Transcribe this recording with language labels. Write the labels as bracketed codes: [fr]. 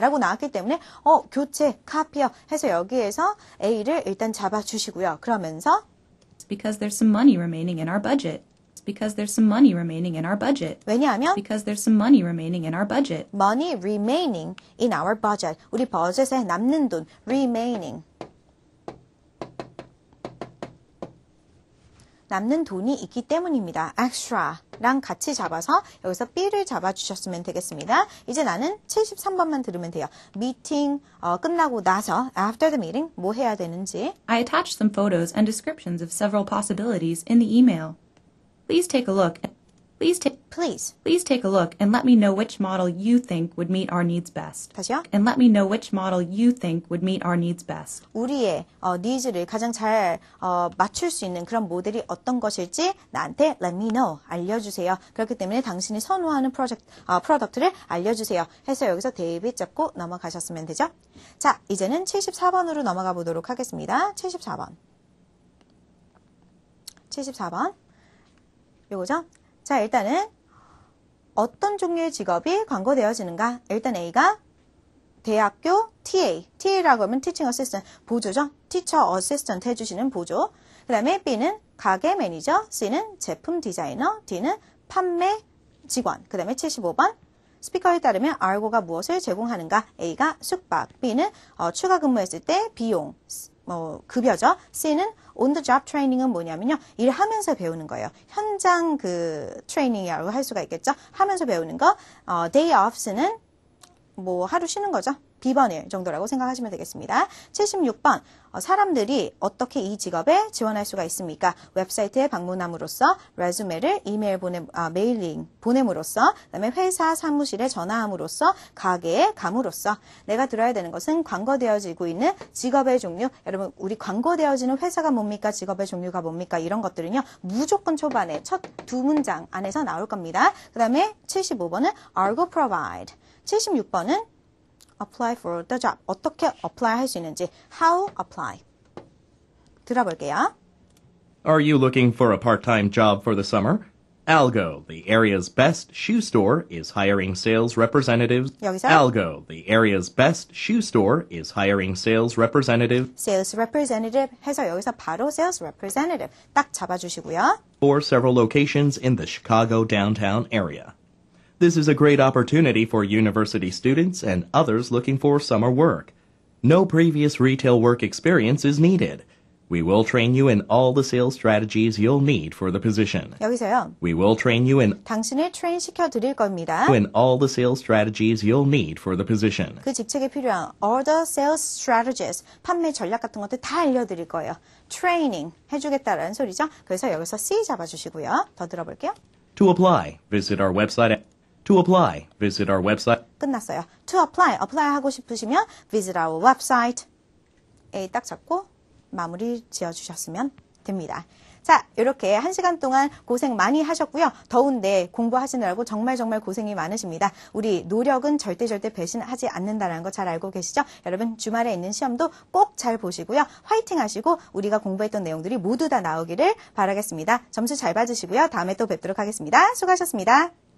[ko] 라고 나왔기 때문에 교체, 카피어 해서 여기에서 A를 일단 잡아주시고요. 그러면서 [en] Because there's some money remaining in our budget. Because there's some money remaining in our budget. [ko] 왜냐하면 [en] Because there's some money remaining in our budget. money remaining in our budget. [ko] 우리 버젯에 남는 돈 remaining. 남는 돈이 있기 때문입니다. extra랑 같이 잡아서 여기서 B를 잡아주셨으면 되겠습니다. 이제 나는 73번만 들으면 돼요. 미팅 끝나고 나서 [en] after the meeting [ko] 뭐 해야 되는지. [en] I attached some photos and descriptions of several possibilities in the email. Please take a look. Please take a look and let me know which model you think would meet our needs best. [ko] 다시요. [en] And let me know which model you think would meet our needs best. [ko] 우리의 니즈를 가장 잘 맞출 수 있는 그런 모델이 어떤 것일지 나한테 [en] let me know, [ko] 알려주세요. 그렇기 때문에 당신이 선호하는 프로덕트를 알려주세요. 해서 여기서 데이빗 잡고 넘어가셨으면 되죠. 자, 이제는 74번으로 넘어가 보도록 하겠습니다. 74번. 요거죠? 자, 일단은 어떤 종류의 직업이 광고되어지는가? 일단 A가 대학교 TA라고 하면 Teaching Assistant, 보조죠? Teacher Assistant 해주시는 보조. 그 다음에 B는 가게 매니저, C는 제품 디자이너, D는 판매 직원. 그 다음에 75번. 스피커에 따르면 알고가 무엇을 제공하는가? A가 숙박, B는 추가 근무했을 때 비용, 급여죠. C는 [en] on the job training [ko] 은 뭐냐면요. 일하면서 배우는 거예요. 현장 트레이닝이라고 할 수가 있겠죠. 하면서 배우는 거. day offs는 하루 쉬는 거죠. 비번일 정도라고 생각하시면 되겠습니다. 76번. 사람들이 어떻게 이 직업에 지원할 수가 있습니까? 웹사이트에 방문함으로써, 레주메를 메일링 보냄으로써, 그다음에 회사 사무실에 전화함으로써, 가게에 감으로써. 내가 들어야 되는 것은 광고되어지고 있는 직업의 종류. 여러분, 우리 광고되어지는 회사가 뭡니까? 직업의 종류가 뭡니까? 이런 것들은요. 무조건 초반에 첫 두 문장 안에서 나올 겁니다. 그 다음에 75번은 [en] Argo provide. [ko] 76번은 [en] apply for the job. [ko] 어떻게 apply 할 수 있는지. [en] How apply. [ko] 들어볼게요. [en] Are you looking for a part-time job for the summer? Algo, the area's best shoe store, is hiring sales representatives. [ko] 여기서 [en] Algo, the area's best shoe store, is hiring sales representatives [ko] sales representative 해서 여기서 바로 sales representative 딱 잡아주시고요. [en] for several locations in the Chicago downtown area. This is a great opportunity for university students and others looking for summer work. No previous retail work experience is needed. We will train you in all the sales strategies you'll need for the position. [ko] 여기서요. [en] We will train you in [ko] 당신을 트레인 시켜드릴 겁니다. [en] all the sales strategies you'll need for the position. [ko] 그 직책에 필요한 [en] all the sales strategies, [ko] 판매 전략 같은 것들 다 알려드릴 거예요. 트레이닝 해주겠다라는 소리죠. 그래서 여기서 C 잡아주시고요. 더 들어볼게요. [en] To apply, visit our website. To apply, visit our website. [ko] 끝났어요. [en] To apply [ko] 하고 싶으시면 [en] visit our website. [ko] A 딱 잡고 마무리 지어주셨으면 됩니다. 자, 이렇게 1시간 동안 고생 많이 하셨고요. 더운데 공부하시느라고 정말 고생이 많으십니다. 우리 노력은 절대 배신하지 않는다는 거 잘 알고 계시죠? 여러분 주말에 있는 시험도 꼭 잘 보시고요. 화이팅 하시고 우리가 공부했던 내용들이 모두 다 나오기를 바라겠습니다. 점수 잘 받으시고요. 다음에 또 뵙도록 하겠습니다. 수고하셨습니다.